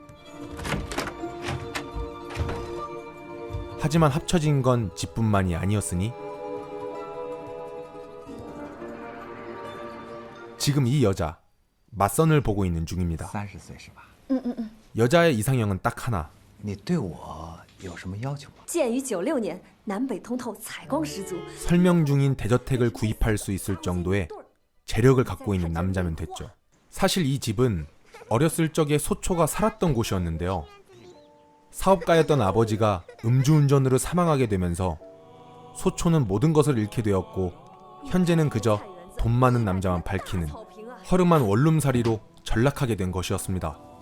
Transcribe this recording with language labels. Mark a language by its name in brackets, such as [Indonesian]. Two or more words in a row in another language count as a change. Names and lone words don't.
[Korean] 하지만 합쳐진 건 집뿐만이 아니었으니 지금 이 여자 맞선을 보고 있는 중입니다. [Chinese] 30岁是吧？ [Korean] 여자의 이상형은 딱 하나. [Chinese] 你对我有什么要求吗？建于96年，南北通透，采光十足。 [Korean] 설명 중인 대저택을 구입할 수 있을 정도의 재력을 갖고 있는 남자면 됐죠. 사실 이 집은 어렸을 적에 소초가 살았던 곳이었는데요. 사업가였던 아버지가 음주운전으로 사망하게 되면서 소초는 모든 것을 잃게 되었고 현재는 그저 돈 많은 남자만 밝히는 허름한 원룸살이로 전락하게 된 것이었습니다.